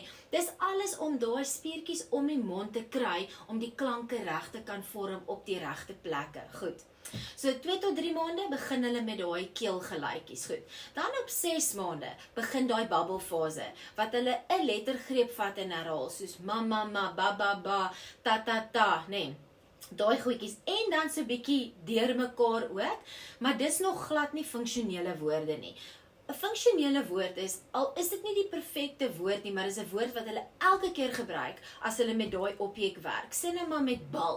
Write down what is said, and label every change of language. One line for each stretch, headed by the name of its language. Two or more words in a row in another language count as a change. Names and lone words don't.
Afrikaans: Dis alles om daai spiertjies om die mond te kry om die klanke reg te kan vorm op die regte plekke. Goed. So 2 tot 3 maande begin hulle met daai keelgeluitjies, goed. Dan op 6 maande begin daai babbelfase, wat hulle 'n lettergreep vat en herhaal, soos mama, ma, ba, ba, ba, ta, ta, ta, nee. Daai goedjies, en dan so bietjie deur mekaar ook, maar dis nog glad nie funksionele woorde nie. 'n Funksionele woord is, al is dit nie die perfekte woord nie, maar is 'n woord wat hulle elke keer gebruik, as hulle met daai objek werk. Sê nou maar met bal.